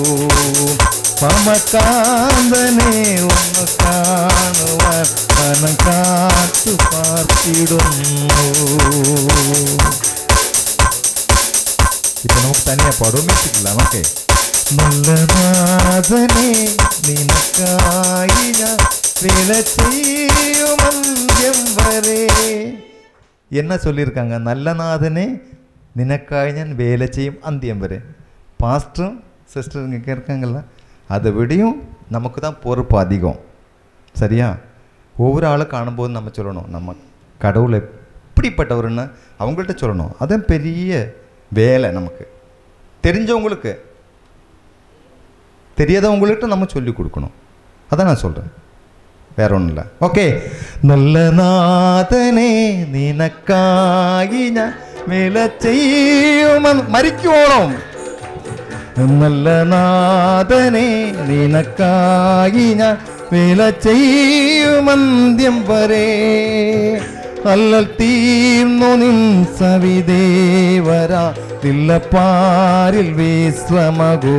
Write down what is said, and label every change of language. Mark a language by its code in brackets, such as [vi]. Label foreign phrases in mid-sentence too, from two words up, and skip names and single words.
[ml] മമകാന്തനെ ഒന്ന് കാണുവാൻ മനം കാത്തു പാർത്തിടുന്നു. ഇപ്പൊ നമുക്ക് തനിയാ പാടും മിച്ചിട്ടില്ല നമുക്ക്. നല്ല നാഥനെ നിനക്കായി ഞാൻ വേല ചെയ്യും അന്ത്യം വരെ. [ta] என்ன சொல்லியிருக்காங்க? [ml] നല്ല നാഥനേ നിനക്കായ് ഞാൻ വേല ചെയ്യും അന്ത്യം വരെ. [ta] பாஸ்டரும் சிஸ்டருங்க இருக்காங்கல்ல, அதை விடையும் நமக்கு தான் பொறுப்பு அதிகம். சரியா? ஒவ்வொரு ஆளும் காணும்போது நம்ம சொல்லணும் நம்ம கடவுள் எப்படிப்பட்டவருன்னு அவங்கள்ட்ட சொல்லணும். அதான் பெரிய வேலை. நமக்கு தெரிஞ்சவங்களுக்கு தெரியாதவங்கள்ட்ட நம்ம சொல்லி கொடுக்கணும். அதான் நான் சொல்கிறேன், வேற ஒன்றும் இல்லை. ஓகே. [ml] நல்ல നാഥനെ നിനക്കായി ഞാൻ വേല ചെയ്യും മരിക്കുവോളം. നല്ല നാഥനെ നിനക്കായി ഞാൻ വേല ചെയ്യും അന്ത്യം വരെ. അല്ലൽ തീർന്നു നിൻ സവിദേവരാ തില്ലപ്പാരിൽ വിശ്രമകോ.